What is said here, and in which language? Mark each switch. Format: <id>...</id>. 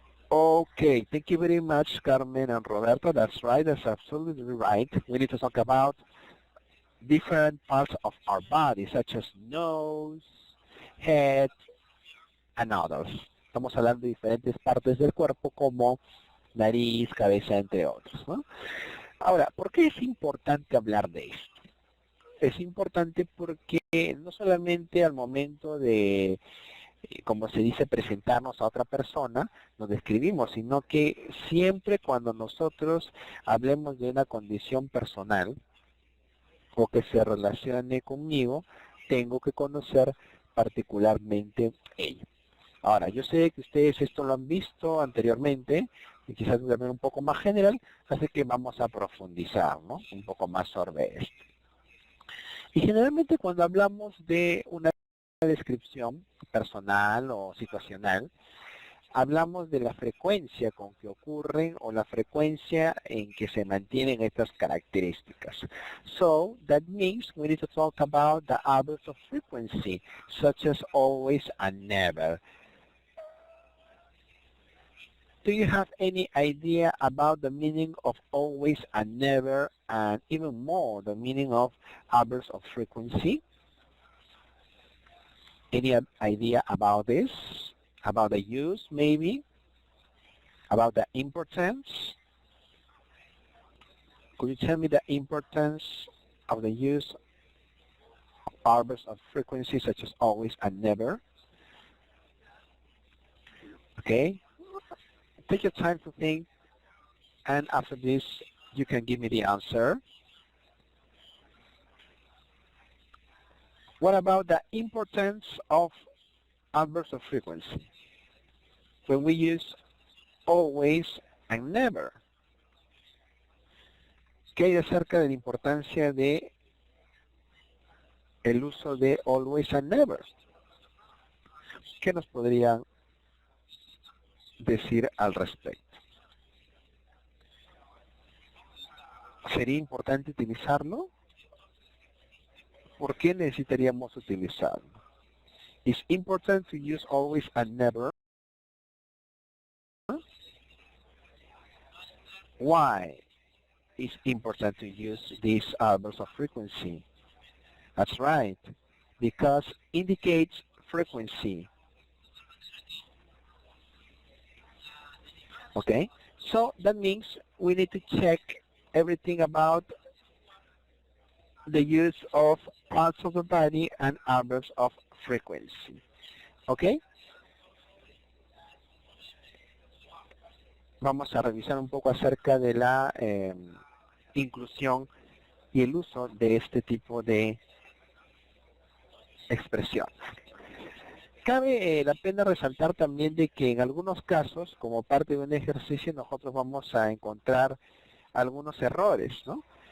<en>Okay, thank you very much, Carmen and Roberto. That's right, that's absolutely right. We need to talk about different parts of our body, such as nose, head, and others.</en> <es>Estamos hablando de diferentes partes del cuerpo como nariz, cabeza, entre otros, ¿no? Ahora, ¿por qué es importante hablar de esto? Es importante porque no solamente al momento de, como se dice, presentarnos a otra persona, nos describimos, sino que siempre cuando nosotros hablemos de una condición personal o que se relacione conmigo, tengo que conocer particularmente ella. Ahora, yo sé que ustedes esto lo han visto anteriormente, y quizás también un poco más general, así que vamos a profundizar, ¿no? Un poco más sobre esto. Y generalmente cuando hablamos de una descripción personal o situacional, hablamos de la frecuencia con que ocurren o la frecuencia en que se mantienen estas características.</es> <en>So, that means we need to talk about the adverbs of frequency, such as always and never. Do you have any idea about the meaning of always and never, and even more, the meaning of adverbs of frequency? Any idea about this? About the use, maybe? About the importance? Could you tell me the importance of the use of adverbs of frequency, such as always and never? Okay. Take your time to think, and after this, you can give me the answer. What about the importance of adverbs of frequency when we use always and never?</en> <es>¿Qué hay acerca de la importancia de el uso de</es> <en>always and never?</en> <es>¿Qué nos podrían decir al respecto? ¿Sería importante utilizarlo? ¿Por qué necesitaríamos utilizarlo?</es> <en>It's important to use always and never. Why is important to use these adverbs of frequency? That's right, because indicates frequency. Okay, so that means we need to check everything about the use of parts of the body and adverbs of frequency. Okay?</en> <es>Vamos a revisar un poco acerca de la inclusión y el uso de este tipo de expresión. Cabe la pena resaltar también de que en algunos casos, como parte de un ejercicio, nosotros vamos a encontrar algunos errores, ¿no?</es>